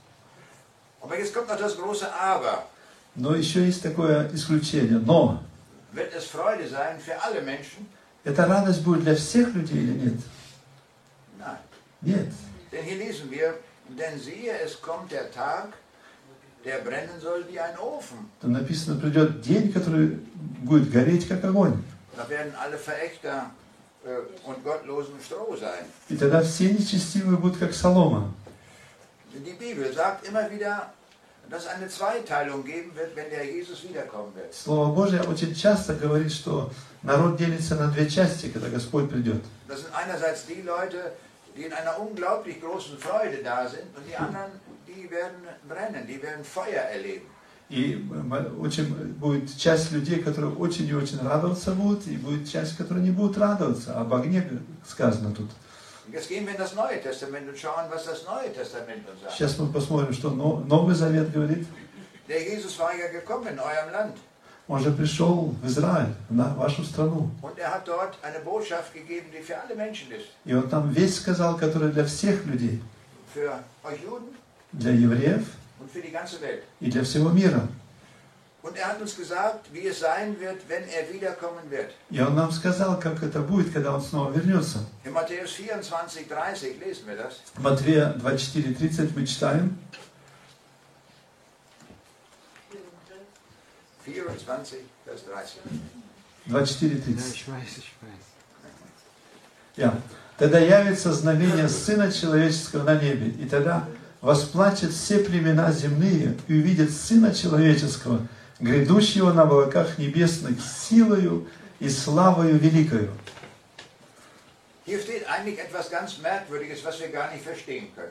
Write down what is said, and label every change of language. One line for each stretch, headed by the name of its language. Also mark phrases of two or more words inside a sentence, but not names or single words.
German: Aber jetzt kommt noch das große Aber.
Russian: Но еще есть такое исключение. Но
German: Wird es Freude sein für alle Menschen?
Russian: эта радость будет для всех людей или нет?
German: Nein.
Russian: Нет.
German: Denn hier lesen wir, denn siehe, es kommt der Tag, der brennen soll wie ein Ofen.
Russian: Там написано, придет день, который будет гореть, как огонь.
German: Da werden alle Verächter und Gottlosen Stroh sein.
Russian: И тогда все нечестивые будут, как солома.
German: Die Bibel sagt immer wieder, dass es eine Zweiteilung geben wird, wenn der Jesus wiederkommen wird.
Russian: Слово Божье очень часто говорит, что народ делится на две части, когда Господь придет.
German: Das sind einerseits die Leute, die in einer unglaublich großen Freude da sind, und die anderen, die werden brennen, die werden Feuer erleben.
Russian: И очень будет часть людей, которые очень и очень радоваться будут, и будет часть, которые не будут радоваться. Об огне сказано тут.
German: Jetzt gehen wir in das Neue Testament und schauen, was das Neue Testament uns sagt.
Russian: Сейчас мы посмотрим, что Новый Завет говорит.
German: Der Jesus war ja gekommen in eurem Land.
Russian: Он же пришел в Израиль, в вашу страну.
German: Und er hat dort eine Botschaft gegeben, die für alle Menschen ist.
Russian: И он там весь сказал, который для всех людей.
German: Für euch Juden.
Russian: Для евреев.
German: Und für die ganze Welt.
Russian: И для всего мира.
German: Und er hat uns gesagt, wie es sein wird, wenn er wiederkommen wird.
Russian: И он нам сказал, как это будет, когда он снова вернется.
German: In Matthäus 24:30 lesen wir das.
Russian: Матфея 24:30 мы читаем.
German: 24, Vers 30. 24:30. Ich weiß. Ja.
Russian: Тогда явится знамение Сына Человеческого на небе, и тогда восплачут все племена земные и увидят Сына Человеческого, грядущего на облаках небесных, силою и славою великою.
German: Hier steht eigentlich etwas ganz Merkwürdiges, was wir gar nicht verstehen können.